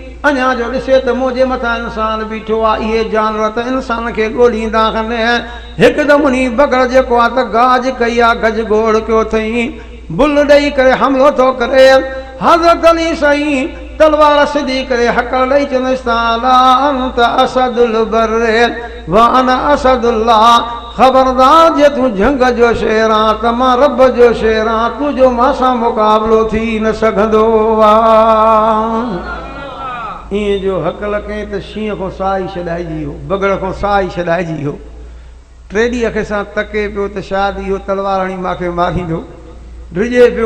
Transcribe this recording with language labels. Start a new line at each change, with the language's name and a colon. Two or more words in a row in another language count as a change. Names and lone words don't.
Sindhi: अञा जो ॾिसे त मुंहिंजे मथां इंसान बीठो आहे इहे जानवर त इंसान खे ॻोल्हींदा खनि हिकदमि उन बगड़ जेको आहे त गाज कई आहे गज गोड़ कयो अथई बुल ॾेई करे हमिलो थो करे हज़रत अली साईं तलवार सिधी करे हकड़ ॾेई चवंदुसि ताला
Arabic: أنت أسد البر وأنا أسد الله
Sindhi: ख़बरदार जे तूं झंग जो शेर आं त मां रब जो शेर आं तुंहिंजो मां सां मुक़ाबिलो थी न सघंदो आहे। ईअं जो हकल कई त शींहं खां साह ई छॾाइजी वियो बगड़ खां साह ई छॾाइजी वियो टे ॾींहं अख सां तके पियो त शायदि इहो तलवार हणी मूंखे मारींदो ड्रिजे पियो।